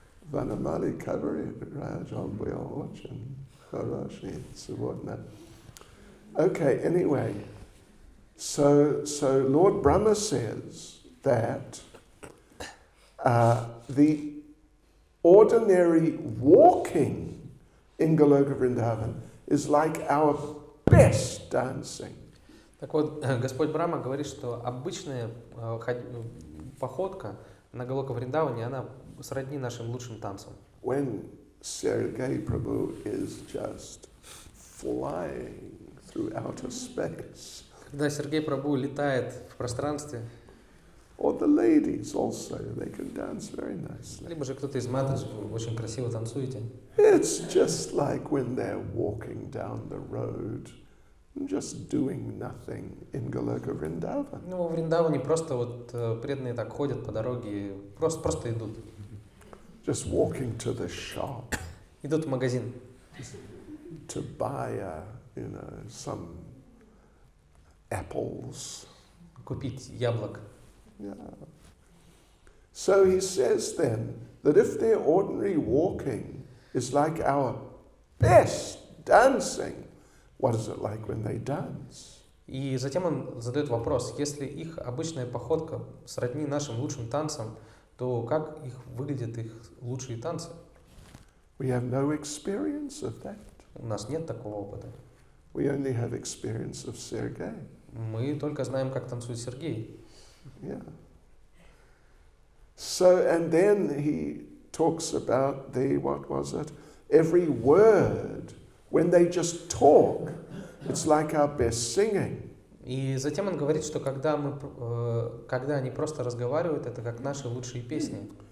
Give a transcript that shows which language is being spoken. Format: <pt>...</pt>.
<ru>Ванамали Кабари Рaj, он был очень хороший сегодня.</ru> <en>Okay, anyway. So Lord Brahma says that the ordinary walking in Goloka Vrindavan is like our best dancing.</en> <ru>Так вот, Господь Брахма говорит, что обычная походка на Галока Вриндаване, она сродни нашим лучшим танцам.</ru> <en>When Sergei Prabhu is just flying through outer space.</en> <ru>Когда Сергей Прабху летает в пространстве,</ru> <en>Or the ladies also, they can dance very nicely.</en> <ru>либо же кто-то из матаджи, вы очень красиво танцуете.</ru> <en>It's just like when they're walking down the road, just doing nothing in Goloka Vrindavan.</en> <ru>Ну, во Вриндаване просто вот преданные так ходят по дороге, просто идут.</ru> <en>Just walking to the shop</en> <ru>Идут в магазин,</ru> <en>to buy, some apples.</en> <ru>купить яблок.</ru> <en>Yeah. So he says then that if their ordinary walking is like our best dancing, what is it like when they dance?</en> <ru>И затем он задает вопрос, если их обычная походка сродни нашим лучшим танцам, то как выглядят их лучшие танцы?</ru> <en>We have no experience of that.</en> <ru>У нас нет такого опыта.</ru> <en>We only have experience of Sergei.</en> <ru>Мы только знаем, как танцует Сергей.</ru> <en>Yeah. So, and then he talks about every word, when they just talk, it's like our best singing.</en> <ru>И затем он говорит, что когда они просто разговаривают, это как наши лучшие песни.</ru>